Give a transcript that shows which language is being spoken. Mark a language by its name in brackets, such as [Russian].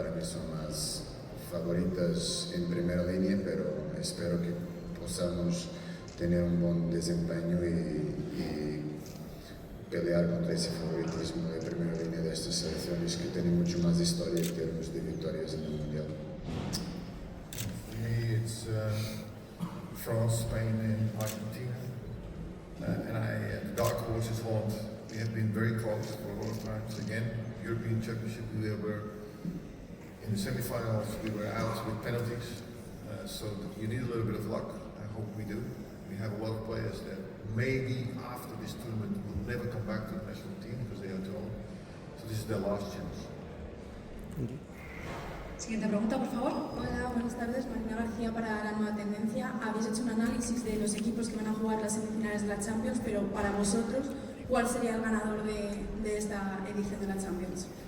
[Spanish] Para mí son más favoritas en primera línea, pero espero que podamos tener un buen desempeño y pelear contra ese favoritismo de primera línea de estas selecciones que tienen mucho más historia en términos de victorias en el Mundial. [English] For me, it's France, Spain, and Argentina. And the dark horse is Holland. We have been very close for a lot of times. Again, European Championship, we were in the semi-finals. We were out with penalties. So you need a little bit of luck. I hope we do. We have a lot of players that maybe after this tournament will never come back to the national team because they are too old. So this is their last chance. [Spanish] Siguiente pregunta, por favor. Hola, buenas tardes. Marina García para La Nueva Tendencia. Habéis hecho un análisis de los equipos que van a jugar las semifinales de la Champions, pero para vosotros, ¿cuál sería el ganador de esta edición de la Champions?